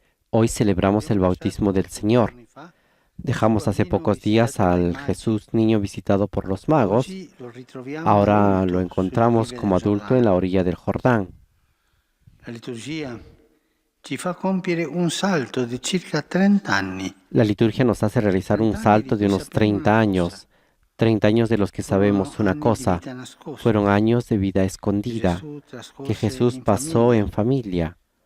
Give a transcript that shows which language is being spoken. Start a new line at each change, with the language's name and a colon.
Spanish: Hoy celebramos el bautismo del Señor. Dejamos hace pocos días al Jesús niño visitado por los magos. Ahora lo encontramos como adulto en la orilla del Jordán.
Italian: La liturgia ci fa compiere un salto di circa 30 anni.
Spanish: La liturgia nos hace realizar un salto de unos 30 años. 30 años de los que sabemos una cosa. Fueron años de vida escondida que Jesús pasó en familia.